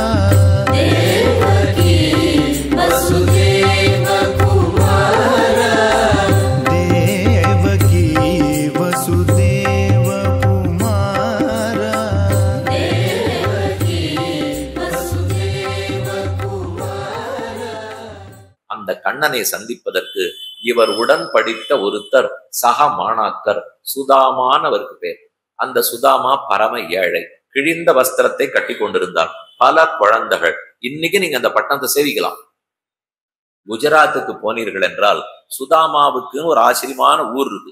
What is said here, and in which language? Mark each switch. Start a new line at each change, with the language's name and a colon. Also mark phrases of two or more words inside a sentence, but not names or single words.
Sanskrit: देवकी वसुदेव कुमारा देवकी वसुदेव कुमारा देवकी वसुदेव कुमारा.
Tamil: அந்த கண்ணனை சந்திப்பதற்கு இவர் உடன் படித்த ஒருத்தர் சக மாணாக்கர் சுதாமானவருக்கு பேர். அந்த சுதாமா பரம ஏழை, கிழிந்த வஸ்திரத்தை கட்டி கொண்டிருந்தார், பல குழந்தைகள். இன்னைக்கு நீங்க அந்த பட்டணத்தை சேவிக்கலாம். குஜராத்துக்கு போனீர்கள் என்றால் சுதாமாவுக்குன்னு ஒரு ஆச்சரியமான ஊர் இருக்கு.